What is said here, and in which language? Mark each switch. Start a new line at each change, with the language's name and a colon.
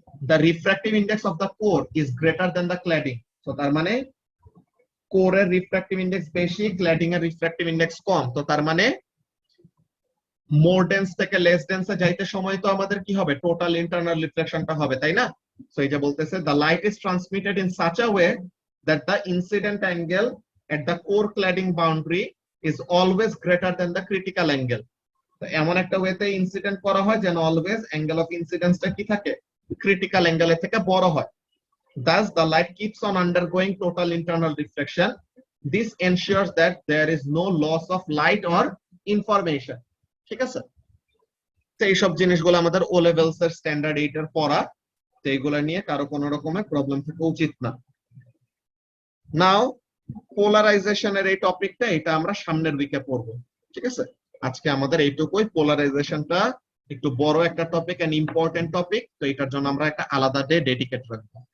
English: The refractive index of the core is greater than the cladding.
Bangla: So তার মানে core এর refractive index বেশি, cladding এর refractive index কম। তো তার মানে মোর ডেন্স থেকে লেস ডেন্সে যাইতে সময় তো আমাদের কি হবে, টোটাল ইন্টারনাল রিফ্লেকশনটা হবে, তাই না? সো এই যে বলতেছে
English: the light is transmitted in such a way that the incident angle at the core cladding boundary is always greater than the critical angle.
Bangla: তো এমন একটা ওয়েতে ইনসিডেন্ট করা হয় যেন অলওয়েজ অ্যাঙ্গেল অফ ইনসিডেন্সটা কি থাকে, ক্রিটিক্যাল অ্যাঙ্গেলের থেকে বড় হয়।
English: Thus the light keeps on undergoing total internal reflection. This ensures that there is no loss of light or information.
Bangla: ঠিক আছে? তো এইসব জিনিসগুলো আমাদের ও লেভেলস এর স্ট্যান্ডার্ড 8 এর পড়া, তো এইগুলো নিয়ে কারো কোনো রকমের প্রবলেম থাকা উচিত না। নাও পোলারাইজেশনের এই টপিকটা, এটা আমরা সামনের দিকে পড়বো। ঠিক আছে? আজকে আমাদের এইটুকুই, পোলারাইজেশনটা একটু বড় একটা টপিক এন্ড ইম্পর্টেন্ট টপিক, তো এটার জন্য আমরা একটা আলাদা ডে ডেডিকেট রাখবো।